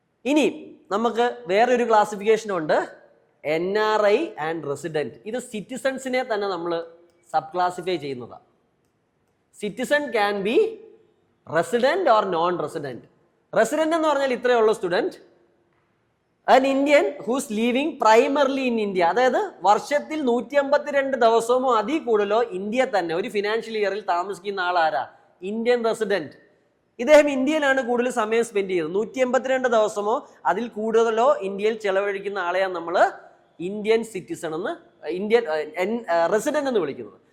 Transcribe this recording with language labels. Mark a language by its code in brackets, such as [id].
[ml] ഇനി നമുക്ക് വേറൊരു ക്ലാസിഫിക്കേഷൻ ഉണ്ട്, NRI ആൻഡ് റെസിഡന്റ്. ഇത് സിറ്റിസൺസിനെ തന്നെ നമ്മൾ സബ് ക്ലാസിഫൈ ചെയ്യുന്നതാണ്. [en] Citizen can be resident or non resident. [ml] Resident എന്ന് പറഞ്ഞാൽ ഇത്രയേ ഉള്ളൂ student, [en] an Indian who's living primarily in India. [ml] അതായത് വർഷത്തിൽ 152 ദിവസമോ അതിൽ കൂടുതലോ ഇന്ത്യ തന്നെ ഒരു ഫിനാൻഷ്യൽ ഇയറിൽ താമസിക്കുന്ന ആളാരാ? Indian resident. ഇദ്ദേഹം ഇന്ത്യയിലാണ് കൂടുതൽ സമയം സ്പെൻഡ് ചെയ്യുന്നത്. 182 ദിവസമോ അതിൽ കൂടുതലോ ഇന്ത്യയിൽ ചെലവഴിക്കുന്ന ആളെയാണ് നമ്മൾ ഇന്ത്യൻ സിറ്റിസൺ എന്ന്, ഇന്ത്യൻ റെസിഡന്റ് എന്ന് വിളിക്കുന്നത്.